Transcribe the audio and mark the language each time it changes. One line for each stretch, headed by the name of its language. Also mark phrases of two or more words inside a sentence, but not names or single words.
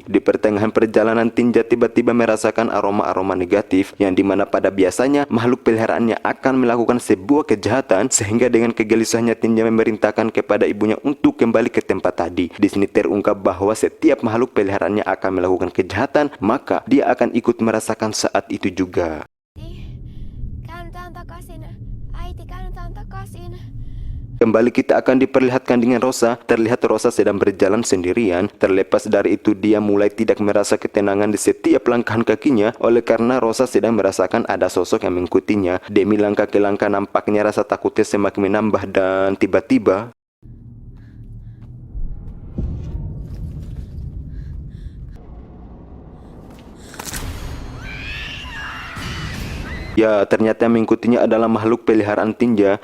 Indonesian: Di pertengahan perjalanan Tinja tiba-tiba merasakan aroma-aroma negatif yang dimana pada biasanya makhluk peliharaannya akan melakukan sebuah kejahatan, sehingga dengan kegelisahannya Tinja memerintahkan kepada ibunya untuk kembali ke tempat tadi. Di sini terungkap bahwa setiap makhluk peliharaannya akan melakukan kejahatan, maka dia akan ikut merasakan saat itu juga.
Finnish: Käännytään takaisin. Äiti, käännytään takaisin.
Indonesian: Kembali kita akan diperlihatkan dengan Rosa. Terlihat Rosa sedang berjalan sendirian. Terlepas dari itu dia mulai tidak merasa ketenangan di setiap langkahan kakinya, oleh karena Rosa sedang merasakan ada sosok yang mengikutinya. Demi langkah ke langkah nampaknya rasa takutnya semakin menambah dan tiba-tiba ya, ternyata yang mengikutinya adalah makhluk peliharaan Tinja.